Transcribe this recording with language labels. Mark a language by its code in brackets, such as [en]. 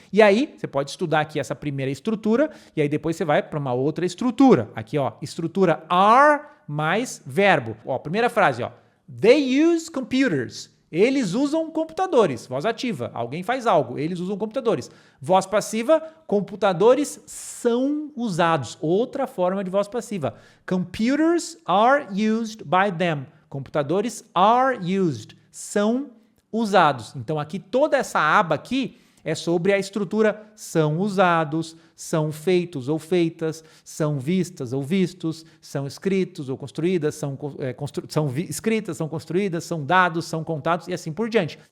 [pt] E aí, você pode estudar aqui essa primeira estrutura, e aí depois você vai para uma outra estrutura. Aqui, ó, estrutura are mais verbo. Ó, primeira frase, ó. [en] They use computers. [pt] Eles usam computadores. Voz ativa. Alguém faz algo. Eles usam computadores. Voz passiva. Computadores são usados. Outra forma de voz passiva. [en] Computers are used by them. [pt] Computadores [en] are used. [pt] São usados. Então aqui toda essa aba aqui é sobre a estrutura são usados, são feitos ou feitas, são vistas ou vistos, são escritos ou construídas, escritas, são construídas, são dados, são contados e assim por diante.